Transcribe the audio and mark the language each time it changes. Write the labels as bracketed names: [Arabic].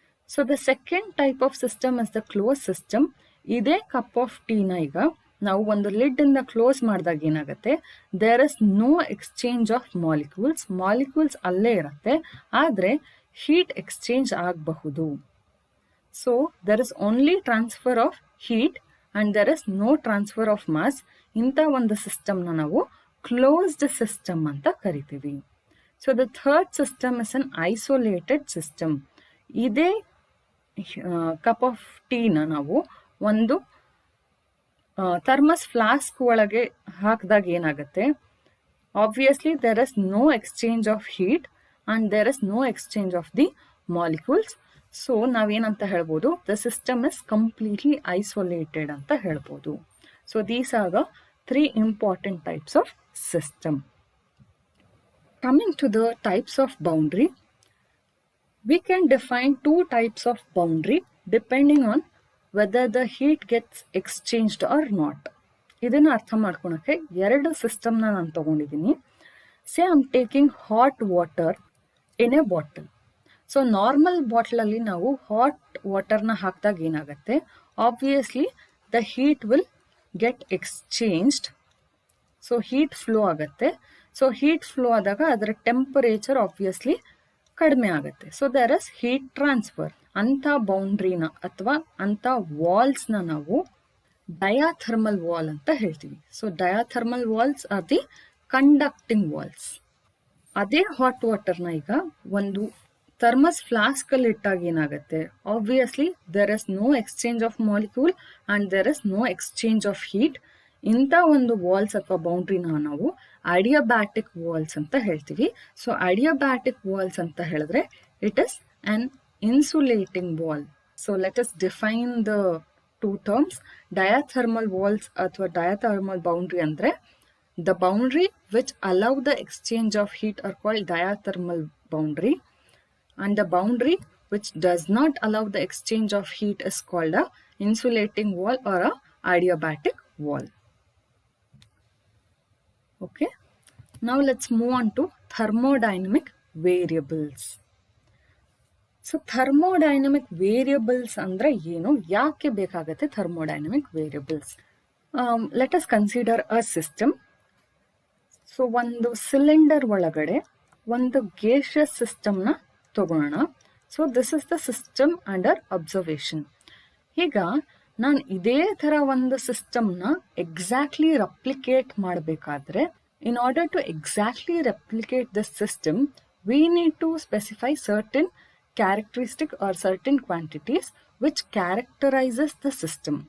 [English] So the second type of system is the close system. [Kannada] ಇದೇ cup of ಟೀನ ಈಗ ನಾವು ಒಂದು ಲಿಡ್ ಇಂದ ಕ್ಲೋಸ್ ಮಾಡಿದಾಗ ಏನಾಗುತ್ತೆ, [English] there is no exchange of molecules [Kannada] ಅಲ್ಲೇ ಇರುತ್ತೆ, ಆದ್ರೆ ಹೀಟ್ ಎಕ್ಸ್ಚೇಂಜ್ ಆಗಬಹುದು. [English] So there is only transfer of heat and there is no transfer of mass [Kannada] ಇಂಥ ಒಂದು ಸಿಸ್ಟಮ್ನ ನಾವು ಕ್ಲೋಸ್ಡ್ ಸಿಸ್ಟಮ್ ಅಂತ ಕರಿತೀವಿ. [English] So the third system is an isolated system. [Kannada] ಇದೇ ಕಪ್ ಆಫ್ ಟೀನ ನಾವು ಒಂದು ಥರ್ಮಸ್ ಫ್ಲಾಸ್ಕ್ ಒಳಗೆ ಹಾಕಿದಾಗ ಏನಾಗುತ್ತೆ, [English] Obviously there is no exchange of heat and there is no exchange of the molecules. So [Kannada] ನಾವೇನಂತ ಹೇಳ್ಬೋದು, [English] the system is completely isolated [Kannada] ಅಂತ ಹೇಳ್ಬೋದು. [English] So these are the 3 important types of system. Coming to the types of boundary, we can define 2 types of boundary depending on whether the heat gets exchanged or not. [Kannada] ಇದನ್ನ ಅರ್ಥ ಮಾಡ್ಕೊಳಕ್ಕೆ 2 ಸಿಸ್ಟಮ್ನ ನಾನು ತಗೊಂಡಿದ್ದೀನಿ. [English] Say I am taking hot water in a bottle. [Kannada] So normal ಬಾಟಲಲ್ಲಿ ನಾವು hot ವಾಟರ್ನ ಹಾಕಿದಾಗ ಏನಾಗುತ್ತೆ, [English] Obviously the heat will get exchanged. [Kannada] So heat flow ಆಗುತ್ತೆ. ಸೊ ಹೀಟ್ ಫ್ಲೋ ಆದಾಗ ಅದರ ಟೆಂಪರೇಚರ್ ಆಬ್ವಿಯಸ್ಲಿ ಕಡಿಮೆ ಆಗುತ್ತೆ. [English] So there is heat transfer. [Kannada] ಅಂಥ ಬೌಂಡ್ರಿನ ಅಥವಾ ಅಂಥ ವಾಲ್ಸ್ನ ನಾವು ಡಯಾಥರ್ಮಲ್ ವಾಲ್ ಅಂತ ಹೇಳ್ತೀವಿ. [English] So diathermal walls are the conducting walls. [Kannada] ಅದೇ ಹಾಟ್ ವಾಟರ್ನ ಈಗ ಒಂದು ಥರ್ಮಸ್ ಫ್ಲಾಸ್ಕ್ ಅಲ್ಲಿ ಇಟ್ಟಾಗ ಏನಾಗುತ್ತೆ, [English] Obviously there is no exchange of molecule and there is no exchange of heat. [Kannada] ಇಂಥ ಒಂದು ವಾಲ್ಸ್ ಅಥವಾ ಬೌಂಡ್ರಿನ ನಾವು ಅಡಿಯಾಬ್ಯಾಟಿಕ್ ವಾಲ್ಸ್ ಅಂತ ಹೇಳ್ತೀವಿ. [English] so adiabatic walls [Kannada] ಅಂತ ಹೇಳಿದ್ರೆ [English] It is an insulating wall. So let us define the 2 terms. Diathermal walls ಅಥವಾ diathermal boundary [Kannada] ಅಂದ್ರೆ [English] The boundary which allow the exchange of heat are called diathermal boundary, and the boundary which does not allow the exchange of heat is called a insulating wall or a adiabatic wall. Okay, now let's move on to thermodynamic variables. So thermodynamic variables [Kannada] andre ಏನು, ಯಾಕೆ ಬೇಕಾಗುತ್ತೆ [English] thermodynamic variables? Let us consider a system. [Kannada] So ಒಂದು cylinder ಒಳಗಡೆ ಒಂದು gaseous ಸಿಸ್ಟಮ್ನ ತಗೋಣ. [English] So this is the system under observation. [Kannada] ಈಗ ನಾನು ಇದೇ ಥರ ಒಂದು ಸಿಸ್ಟಮ್ನ ಎಕ್ಸಾಕ್ಟ್ಲಿ ರೆಪ್ಲಿಕೇಟ್ ಮಾಡಬೇಕಾದ್ರೆ, [English] In order to exactly replicate the system we need to specify certain characteristic or certain quantities which characterises the system.